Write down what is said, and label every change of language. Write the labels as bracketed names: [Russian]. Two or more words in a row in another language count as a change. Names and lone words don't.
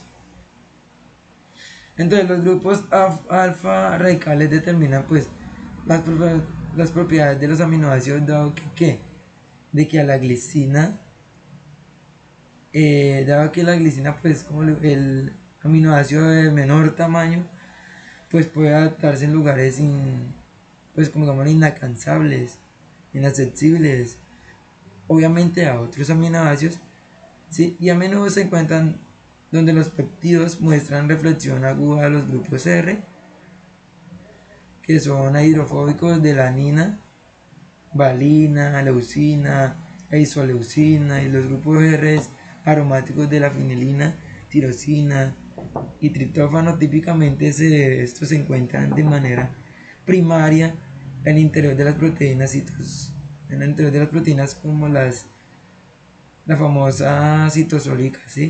[Spanish] Entonces, los grupos alfa radicales determinan pues las propiedades de los aminoácidos, dado de que a la glicina, dado que la glicina pues como el aminoácido de menor tamaño, pues puede adaptarse en lugares pues como digamos inalcanzables, inaccesibles, obviamente a otros aminoácidos, ¿sí? Y a menudo se encuentran donde los péptidos muestran reflexión aguda a los grupos R, que son hidrofóbicos de la alanina, valina, leucina e isoleucina, y los grupos R aromáticos de la fenilina, tirosina y triptófano. Típicamente estos se encuentran de manera primaria en el interior de las proteínas en el interior de las proteínas como la famosa citosólica, ¿sí?